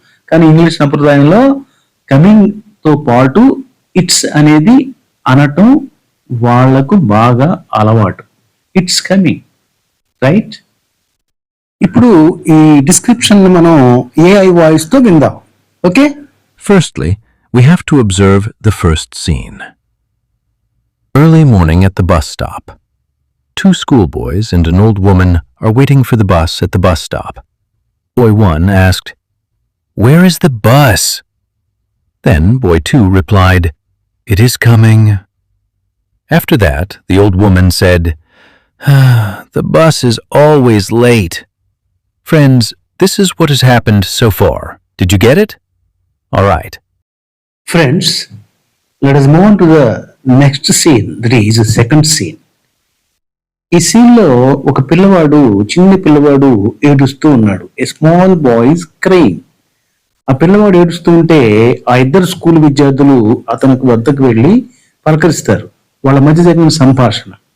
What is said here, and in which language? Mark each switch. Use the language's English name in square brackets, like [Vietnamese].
[Telugu] కానీ ఇంగ్లీష్ సంప్రదాయంలో కమింగ్ తో పాటు ఇట్స్ అనేది అనటం వాళ్లకు బాగా అలవాటు. [English] It's coming, right? [Telugu] ఇప్పుడు ఈ డిస్క్రిప్షన్ మనం ఏఐ వాయిస్ తో విందాం. Okay, [English] Firstly, we have to observe the first scene. Early morning at the bus stop. Two schoolboys and an old woman are waiting for the bus at the bus stop. Boy 1 asked, "Where is the bus?" Then boy 2 replied, "It is coming." After that, the old woman said, "The bus is always late." Friends, this is what has happened so far. Did you get it? All right. Friends, let us move on to the next scene. That is the second scene. [Telugu] ఈ scene లో ఒక పిల్లవాడు, చిన్న పిల్లవాడు ఏడుస్తూ ఉన్నాడు. [English] A small boy's crime. [Telugu] ఆ పిల్లవాడు ఏడుస్తూ ఉంటే ఆ ఇద్దరు స్కూల్ విద్యార్థులు అతనికి వద్దకు వెళ్లి పలకరిస్తారు. వాళ్ళ మధ్య జరిగిన సంభాషణ.